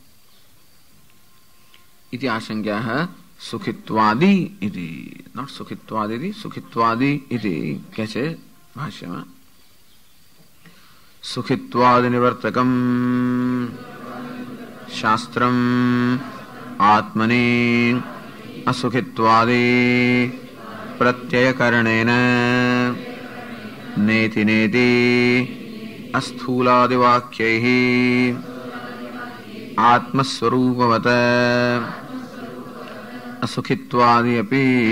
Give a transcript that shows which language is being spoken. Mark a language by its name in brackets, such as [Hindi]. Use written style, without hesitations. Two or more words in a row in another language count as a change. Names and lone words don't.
[Sanskrit] ઇતિ આશંક્યા સુખિત્વાદી ઇતિ, [Gujarati] નોટ સુખિત્વાદી, [Sanskrit] સુખિત્વાદી ઇતિ [Gujarati] કહે છે ભાષ્યમાં. [Sanskrit] સુખિત્વાદ નિવર્તકમ શાસ્ત્રમ આત્મને असुखित्वादि प्रत्ययकरणेन नेति नेति अस्थूलादिवाक्यैः आत्मस्वरूपवत् असुखित्वादि अपि